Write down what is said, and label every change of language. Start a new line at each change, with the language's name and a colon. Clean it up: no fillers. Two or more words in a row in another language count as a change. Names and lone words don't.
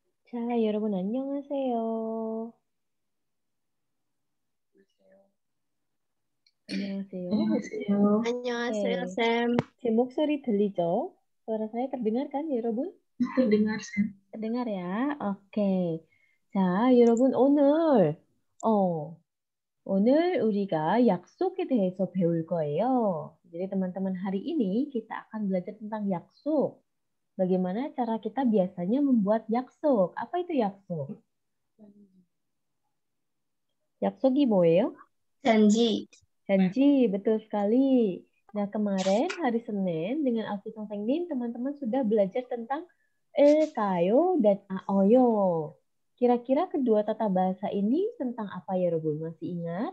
Korean: 자, 여러분 안녕하세요. 안녕하세요. 안녕하세요. 안녕하세요, 네, 쌤. 제 목소리 들리죠?
Indonesian: Suara saya terdengar kan, 여러분? Terdengar, Sam. terdengar ya? Oke.
Korean: 자, 여러분 오늘 우리가 약속에 대해서 배울 거예요.
Indonesian: jadi teman-teman hari ini kita akan belajar tentang 약속. Bagaimana cara kita biasanya membuat 약속? Apa itu 약속?
Korean: 약속이 뭐예요?
Indonesian: janji. Janji, betul sekali. Nah, kemarin hari Senin dengan Alfi Songpengnin, teman-teman sudah belajar tentang kayo dan aoyo. Kira-kira kedua tata bahasa ini tentang apa ya, Robun? Masih ingat?